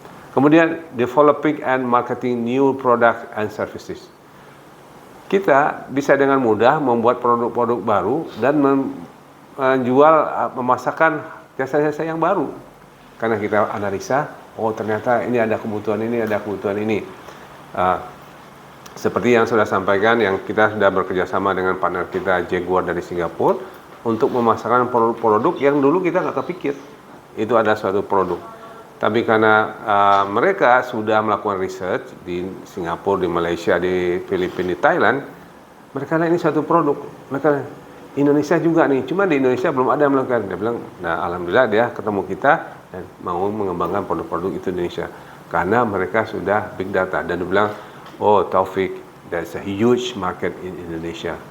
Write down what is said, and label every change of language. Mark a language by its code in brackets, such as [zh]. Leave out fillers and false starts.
[id] Kemudian [en] developing and marketing new products and services. [id] Kita bisa dengan mudah membuat produk-produk baru dan menjual, memasarkan jasa-jasa yang baru. Karena kita analisa, oh ternyata ini ada kebutuhan ini. Seperti yang sudah sampaikan, yang kita sudah bekerja sama dengan partner kita Jaguar dari Singapura untuk memasarkan produk yang dulu kita nggak kepikir itu ada suatu produk. Tapi karena mereka sudah melakukan research di Singapura, di Malaysia, di Filipina, di Thailand, mereka lihat ini suatu produk. Mereka Indonesia juga nih, cuma di Indonesia belum ada yang melakukan. Dia bilang, nah alhamdulillah dia ketemu kita dan mau mengembangkan produk-produk itu di Indonesia karena mereka sudah big data. Dan dia bilang, oh Taufik, [en] there's a huge market in Indonesia.